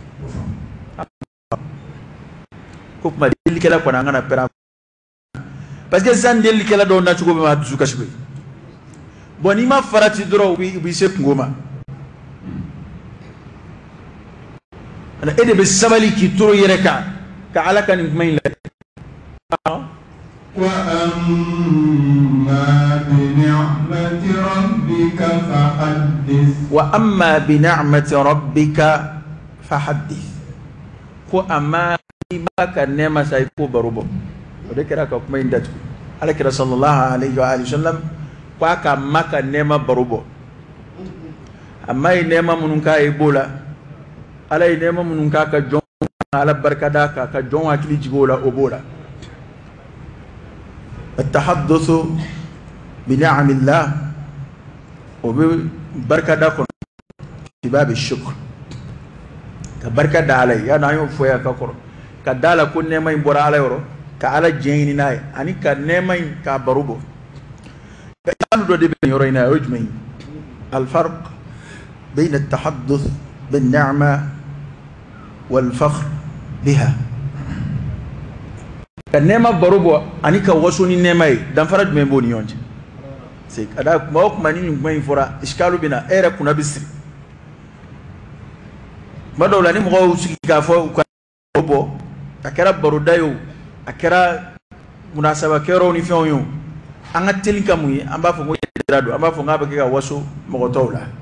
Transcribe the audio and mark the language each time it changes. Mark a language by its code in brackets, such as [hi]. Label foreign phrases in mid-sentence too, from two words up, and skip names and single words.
[bm] ko kuma delikɛla kɔni an kana pɛrɛn [fr] parce que [bm] sisan delikɛla dɔw nacogo bɛ maa dusu kasi koyi bon n'i ma farati dɔrɔn u b'i se kungo ma e de bɛ sabali k'i toro yɛrɛ kan ka ala ka nin kuma in lajɛ [ar] وأما بنعمة ربك [bm] fahaddith ko amma i b'a ka nɛɛma sa i k'o baro bɔ o de kɛra ka kuma in datugu ala kira [ar] صلى الله عليه وسلم [bm] ko a ka ma ka nɛɛma baro bɔ amma ye nɛɛma minnu k'a ye i b'o la ala ye nɛɛma minnu k'a ka jɔn ala barika da ka jɔn hakili jigin o la o b'o la [ar] التحدث بنعمة الله [bm] o bɛ barika da kɔnɔ i b'a bɛ shukr ka barika da ala ye yanni an y'o fɔ yan ka kɔrɔ ka da la ko nɛɛma in bɔra ala yɔrɔ ka ala jɛn ɲini n'a ye ani ka nɛɛma in k'a baro bɔ kanu dɔ de bɛ nin yɔrɔ in na o ye jumɛn ye [ar] الفرق بين التحدث بالنعمة والفخر بها [bm] ka nɛɛma baro bɔ ani ka waso ni nɛɛma ye danfara jumɛn b'o ni ɲɔgɔn cɛ c'est ka da kuma o kuma ni nin kuma in fɔra iskalu bɛ na e yɛrɛ kunna bɛ siri tuma dɔw la ni mɔgɔw y'u sigi k'a fɔ u ka bɔ a kɛra baroda ye o a kɛra munasaba kɛyɔrɔw ni fɛnw ye o an ka teli ka mun ye an b'a fɔ ko yɛrɛ don an b'a fɔ k'a bɛ kɛ ka waso mɔgɔ tɔw la